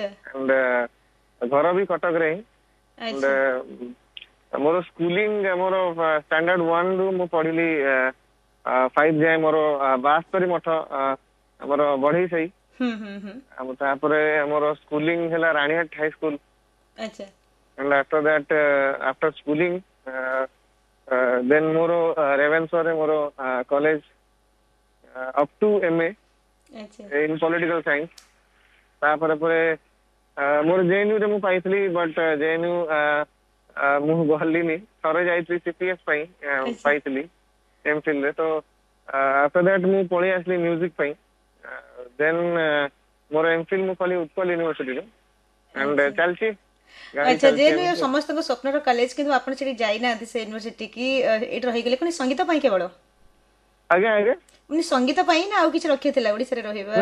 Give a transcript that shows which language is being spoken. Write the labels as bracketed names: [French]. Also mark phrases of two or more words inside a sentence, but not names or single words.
[Odia] ଆଣ୍ଡ ଘର ବି କଟକରେ ହିଁ। ଆଣ୍ଡ ଆଚ୍ଛା ମୋର ସ୍କୁଲିଂ ମୋର ଷ୍ଟାଣ୍ଡାର୍ଡ 1 ରୁ ମୁଁ ପଢିଲି 5 ଯାଏ ମୋର ବାସ୍ତରୀ ମଠ ଆମର ବଢେଇ ସାହି। ତାପରେ ଆମର ସ୍କୁଲିଂ ହେଲା ରାଣୀହାଟ ହାଇସ୍କୁଲ। ଆଚ୍ଛା [English] and after that after schooling then [Odia] ମୋର ରେଭେନ୍ସାରେ ମୋର କଲେଜ [English] up to MA [Odia] ଆଚ୍ଛା [English] in political science। [Odia] ତାପରେ ପରେ ମୋର JNU ରେ ମୁଁ ପାଇଥିଲି, ବଟ୍ JNU ମୁଁ ଗଲିନି, ଥରେ ଯାଇଥିଲି CPS ପାଇଁ ଆଚ୍ଛା ପାଇଥିଲି MPhil ରେ। ତ [English] after that [Odia] ମୁଁ ପଳେଇ ଆସିଲି ମ୍ୟୁଜିକ ପାଇଁ। ଦେନ୍ ମୋର MPhil ମୁଁ କଲି ଉତ୍କଳ ୟୁନିଭର୍ସିଟିରେ ଆଣ୍ଡ ଆଚ୍ଛା ଚାଲିଛି ଗାଡି ଆଚ୍ଛା, ଚାଲିଛି ଯେହେତୁ ଏମିତି। ସମସ୍ତଙ୍କ ସ୍ୱପ୍ନର କଲେଜ, କିନ୍ତୁ ଆପଣ ସେଠି ଯାଇନାହାନ୍ତି ସେ ୟୁନିଭର୍ସିଟି କି, ଏଇଠି ରହିଗଲେ ପୁଣି ସଙ୍ଗୀତ ପାଇଁ କେବଳ? ଆଜ୍ଞା ଆଜ୍ଞା ମାନେ ସଙ୍ଗୀତ ପାଇଁ ନା ଆଉ କିଛି ରଖିଥିଲା ଓଡିଶାରେ ରହିବାର?